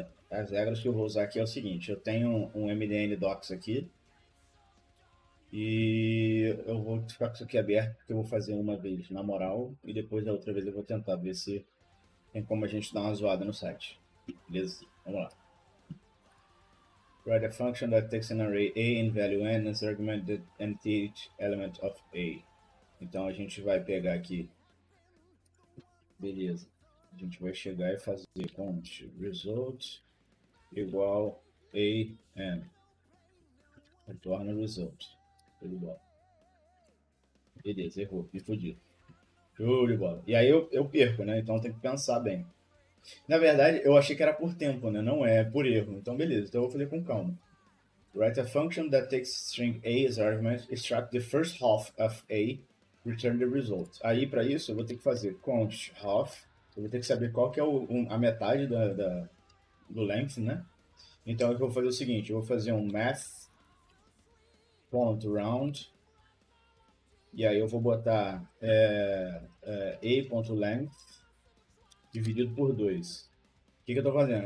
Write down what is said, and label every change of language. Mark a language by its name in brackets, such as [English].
[Portuguese] As regras que eu vou usar aqui é o seguinte: eu tenho um MDN Docs aqui e eu vou ficar com isso aqui aberto porque eu vou fazer uma vez na moral e depois da outra vez eu vou tentar ver se tem como a gente dar uma zoada no site. Beleza? Vamos lá. [English] Write a function that takes an array A in value n as argument the nth element of A. [Portuguese] Então a gente vai pegar aqui, beleza. A gente vai chegar e fazer const result igual a n. Retorna result. Show de bola. Beleza, errou, me fudi. Show de bola. E aí eu perco, né? Então tem que pensar bem. Na verdade, eu achei que era por tempo, né? Não é por erro. Então beleza, então eu vou fazer com calma. [English] Write a function that takes string A as argument, extract the first half of A, return the result. [Portuguese] Aí, para isso, eu vou ter que fazer const half. Eu vou ter que saber qual que é a metade do length, né? Então, eu vou fazer o seguinte. Eu vou fazer um math.round. E aí eu vou botar a.length dividido por 2. O que eu estou fazendo?